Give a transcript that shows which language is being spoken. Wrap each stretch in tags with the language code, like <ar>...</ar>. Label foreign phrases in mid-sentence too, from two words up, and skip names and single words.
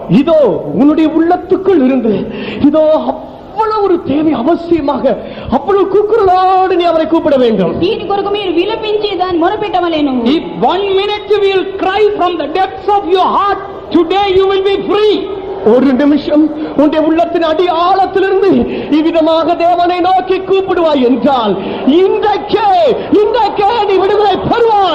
<ta>இதோ உன்னுடைய உள்ளத்துக்குள் இருந்து இதோ அவ்வளவு ஒரு தேவை அவசியமாக அவ்வளவு கூக்குரலோடு நீ அவரை கூப்பிட வேண்டும்.</ta> <te>దీని కొరకు మీరు విలపించి దాన్ని మొరపెట్టవలెను.</te> <en>If 1 minute you will cry from the depths of your heart, today you will be free.</en> <ta>ஒரு நிமிஷம் உன்னுடைய உள்ளத்தின் அடி ஆழத்திலிருந்து இவ்விதமாக தேவனை நோக்கி கூப்பிடுவாய் என்றால் இன்றைக்கே நீ விடுதலை பெறுவாய்.</ta>